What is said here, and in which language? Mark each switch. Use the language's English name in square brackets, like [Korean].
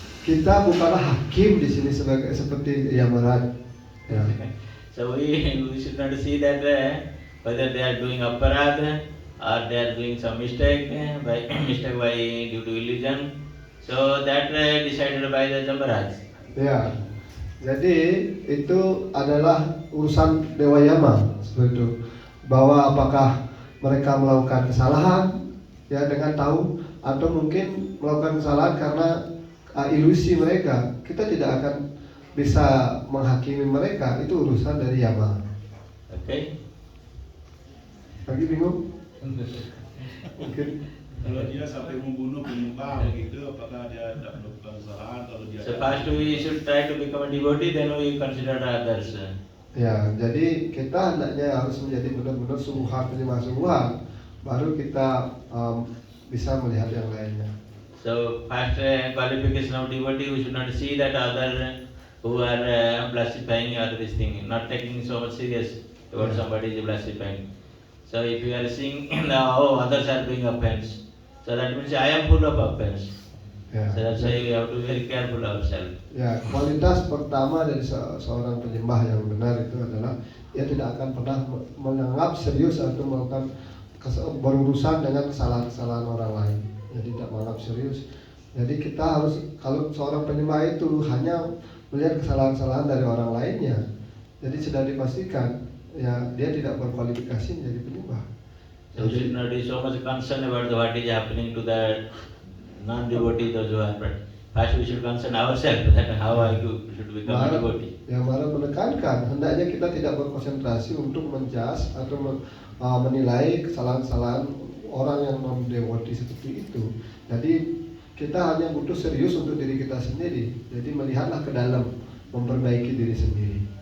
[Indonesian] Kita bukanlah hakim di sini seperti Yamaraj. Ya. [English] So we should not see that whether they are doing aparad or they are doing some mistake by due to illusion. So that decided by the Yamaraj. [Indonesian] Ya. Jadi itu adalah urusan Dewa Yama seperti itu. Bahwa apakah mereka melakukan kesalahan ya dengan tahu atau mungkin melakukan kesalahan karena ilusi mereka. Kita tidak akan bisa menghakimi mereka, itu urusan dari Yama. Okay. Lagi bingung? Mungkin. Kalau dia sampai membunuh penyembah begitu, apakah dia tidak melakukan kesalahan? Kalau dia [English] So first we should try to become a devotee, then we consider others. [Indonesian] Ya, jadi kita hendaknya harus menjadi benar-benar sungguhan, baru kita bisa melihat yang lainnya. [English] So first qualification of devotee, we should not see that other who are blaspheming or this thing, not taking so much serious about somebody is blaspheming. So if you are seeing others are doing offense, so that means I am full of offense. [Indonesian] Ya. [English] So that's why we have to be very careful ourselves. [Indonesian] Ya, kualitas pertama dari seorang penyembah yang benar itu adalah ia tidak akan pernah menganggap serius atau melakukan berurusan dengan kesalahan-kesalahan orang lain. Jadi tidak menganggap serius. Jadi kita harus, kalau seorang penyembah itu hanya melihat kesalahan-kesalahan dari orang lainnya, jadi sudah dipastikan ya dia tidak berkualifikasi menjadi penyembah. [English] So we should not be so much concerned about what is happening to the non-devotee, those who are, but first we should concern ourselves that how I should become a devotee. [Indonesian] Yang malah menekankan hendaknya kita tidak berkonsentrasi untuk menjas atau menilai kesalahan-kesalahan orang yang non-devotee seperti itu. Jadi kita hanya butuh serius untuk diri kita sendiri. Jadi melihatlah ke dalam, memperbaiki diri sendiri.